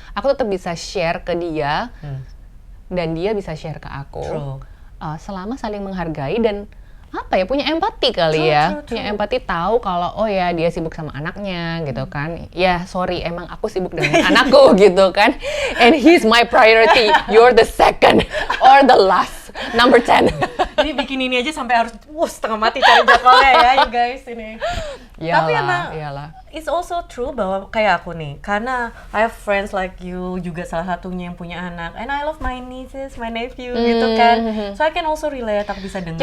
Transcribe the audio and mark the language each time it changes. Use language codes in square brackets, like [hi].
[id] Aku tetap bisa share ke dia, dan dia bisa share ke aku. Selama saling menghargai dan punya empati kali ya. Punya empati, tahu kalau oh ya dia sibuk sama anaknya gitu kan. Ya sorry, emang aku sibuk dengan anakku gitu kan. [en] And he's my priority. You're the second or the last, number 10. [id] Ini bikin ini aja sampai harus setengah mati cari jadwalnya ya, [en] you guys [id] ini. Tapi emang [en] it's also true [id] bahwa kayak aku nih, karena [en] I have friends like you [id] juga salah satunya yang punya anak, [en] and I love my nieces, my nephew [id] gitu kan, [en] so I can also relate, [id] aku bisa dengerin.